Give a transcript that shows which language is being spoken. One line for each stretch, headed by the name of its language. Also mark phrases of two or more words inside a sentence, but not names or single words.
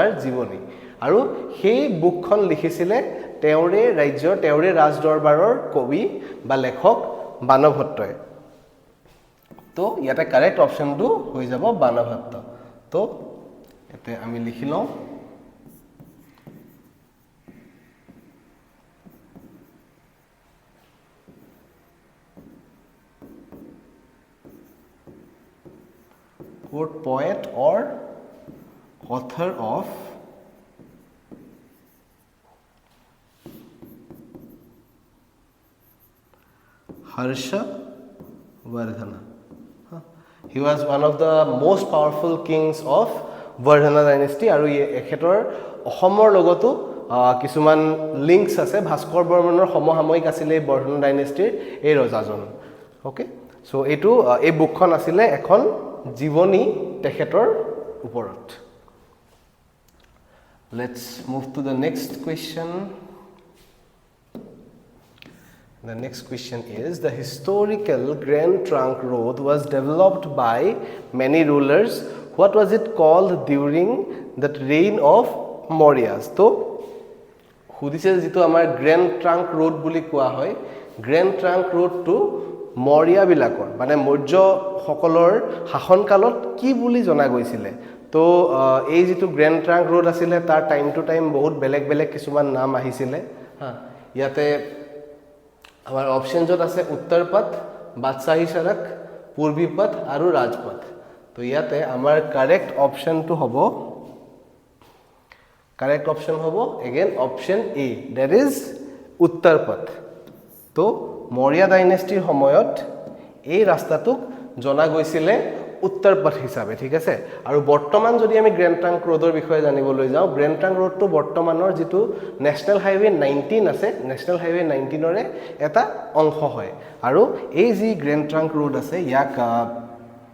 Assamese: জীৱনী আৰু সেই বুকখন লিখিছিলে তেওৰে ৰাজ্যৰ তেওৰে ৰাজদৰবাৰৰ কবি বা লেখক বাণভট্টই তো ইয়াতে কাৰেক্ট অপশনটো হৈ যাব বাণভট্ট তো এতে আমি লিখিলো
English: quote poet or author of Harshavardhana. He was one of the most powerful kings of Vardhana dynasty
Assamese: আৰু এখেতৰ অসমৰ লগতো কিছুমান লিংকস আছে ভাস্কৰ বৰ্মনৰ সমসাময়িক আছিল এই বৰ্ধনা ডাইনেষ্টিৰ এই ৰজাজন
English: okay so
Assamese: এটো এই বুকখন আছিল এখন জীৱনী তেখেতৰ ওপৰত
English: Let's move to the next question The next question is the historical Grand Trunk Road was developed by many rulers. What was it called during the reign of Mauryas? So,
Assamese: সুধিছে যেটো আমাৰ Grand Trunk Road বুলি কোৱা হয় Grand Trunk Road to Maurya বিলাকৰ মানে মৌৰ্য সকলৰ শাসনকালত কি বুলি জনা গৈছিল তো এই যেটো Grand Trunk Road আছিল তাৰ
English: time to time
Assamese: বহুত বেলেগ বেলেগ কিছুমান নাম আহিছিল হা ইয়াতে আমাৰ অপশনছত আছে উত্তৰ পথ বাদশাহী সড়ক পূৰ্বী পথ আৰু ৰাজপথ তো ইয়াতে আমাৰ কাৰেক্ট অপশনটো হ'ব
English: again option A that is
Assamese: উত্তৰ পথ তো মৌৰ্য ডাইনেষ্টিৰ সময়ত এই ৰাস্তাটোক জনা গৈছিল উত্তৰ পথ হিচাপে ঠিক আছে আৰু বৰ্তমান যদি আমি গ্ৰেণ্ড ট্ৰাংক ৰোডৰ বিষয়ে জানিবলৈ যাওঁ গ্ৰেণ্ড ট্ৰাংক ৰোডটো বৰ্তমানৰ যেটো নেশনাল হাইৱে 19 আছে নেশনাল হাইৱে 19 ৰে এটা অংশ হয় আৰু এই যি গ্ৰেণ্ড ট্ৰাংক ৰোড আছে ইয়াক